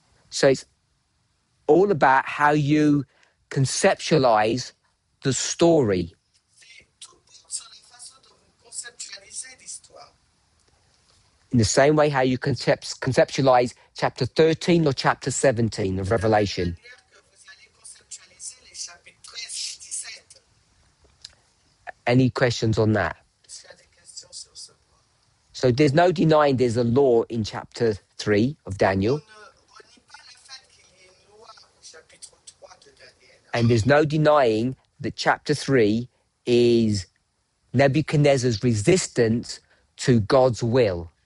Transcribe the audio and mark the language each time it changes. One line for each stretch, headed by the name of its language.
English: So it's all about how you conceptualize the story.
French: C'est tout porte sur la façon dont vous conceptualisez l'histoire.
English: In the same way how you conceptualize chapter 13 or chapter 17 of Revelation.
French: De la même manière que vous allez conceptualiser les chapitres 13 et 17.
English: Any questions on that?
French: Est-ce qu'il y a des questions sur ce point?
English: So there's no denying there's a law in chapter 3 of
French: On
English: Daniel,
French: ne renie pas le fait qu'il y ait une loi au chapitre 3 de Daniel.
English: and there's no denying that chapter 3 is Nebuchadnezzar's resistance to God's will.